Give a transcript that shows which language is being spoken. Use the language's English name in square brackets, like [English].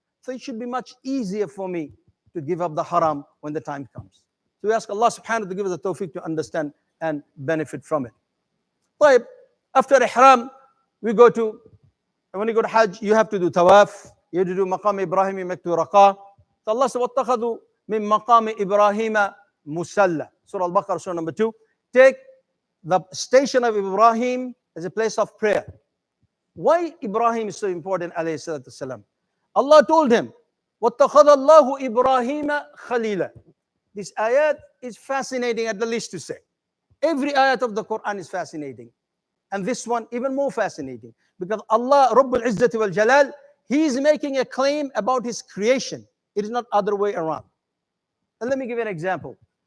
[English] So it should be much easier for me to give up the haram when the time comes. So we ask Allah subhanahu wa ta'ala to give us the tawfiq to understand and benefit from it. Right. After Ihram, when you go to Hajj, you have to do tawaf, you have to do maqam Ibrahim, you make to raqa. So Allah said, [Arabic] وَاتَّخَذُوا مِن مَقَامِ إِبْرَاهِيمَ مُسَلَّى. [English] Surah Al-Baqarah, Surah number 2. Take the station of Ibrahim as a place of prayer. Why Ibrahim is so important, alayhi salatu salam? Allah told him, [Arabic] وَاتَّخَذَ اللَّهُ إِبْرَاهِيمَ خَلِيلًا. [English] This ayat is fascinating at the least to say. Every ayat of the Quran is fascinating. And this one even more fascinating. Because Allah, Rabbul Izzati wal Jalal, He is making a claim about His creation. It is not other way around. And let me give you an example.